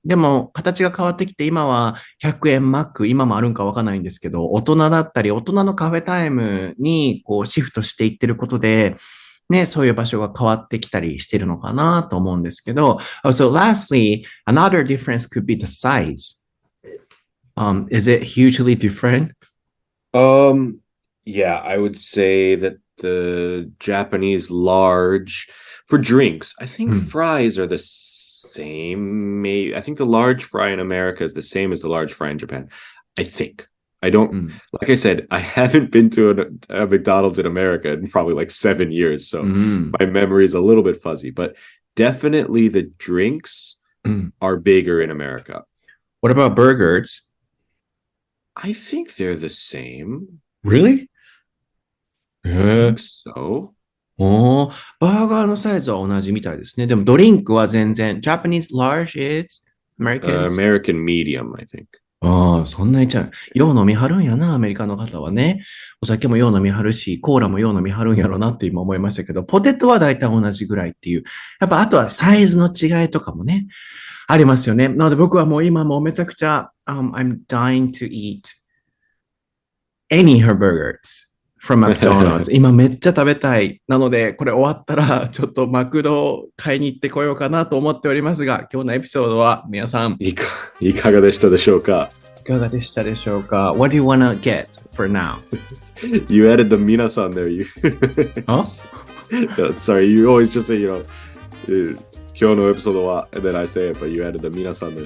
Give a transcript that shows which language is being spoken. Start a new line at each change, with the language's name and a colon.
Japanese: でも、形が変わってきて、今は100円マック、今もあるんかわかんないんですけど、大人だったり、大人のカフェタイムにシフトしていってることで、ね、そういう場所が変わってきたりしてるのかなと思うんですけど、
English: so lastly, another difference could be the size. Is it hugely different? Yeah, I would say that the Japanese large for drinks, I think fries are the same. Maybe I think the large fry in America is the same as the large fry in Japan. I think. I don't, like I said, I haven't been to a McDonald's in America in probably like 7 years. So my memory is a little bit fuzzy, but definitely the drinks are bigger in America. What about burgers? I think they're the same. Really? I think so.
Japanese: バーガーのサイズは同じみたいですね。でもドリンクは全然。
English: Japanese large is American medium, I think.
Japanese: そんなにちゃう。よう飲みはるんやな、アメリカの方はね。お酒もよう飲みはるし、コーラもよう飲みはるんやろなって今思いましたけど、ポテトは大体同じぐらいっていう。やっぱあとはサイズの違いとかもね、ありますよね。なので僕はもう今もうめちゃくちゃ、
English: I'm dying to eat any hamburgers.from McDonald's
Japanese: 今めっちゃ食べたい。なので、これ終わったら、ちょっとマクドを買いに行ってこようかなと思っておりますが、今日のエピソードは皆さん、いかがでしたでしょうか？いかがでしたでしょうか？
English: What do you wanna get for now? You added the 皆さん there. Huh? Sorry, you always just say,
Japanese: 今日のエピソードは,
English: and then I say it, but you added the 皆さん there.